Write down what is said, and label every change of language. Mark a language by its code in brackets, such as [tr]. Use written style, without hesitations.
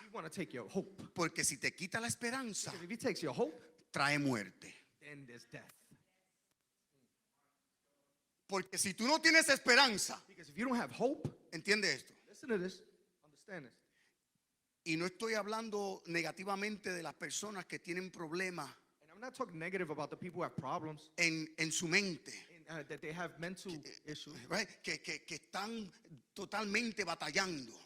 [en] He want to take your hope. [es] Porque si te quita la esperanza, [en] Because if he takes your hope, [es] trae muerte. [en] then there's death. [es] Porque si tú no tienes esperanza, [en] Because if you don't have hope, [es] entiende esto. [en] listen to this, understand this. [es] Y no estoy hablando negativamente de las personas que tienen problemas [en] And I'm not talking negative about the people who have problems, [es] en su mente, [en] that they have mental issues, right? [es] que están totalmente batallando.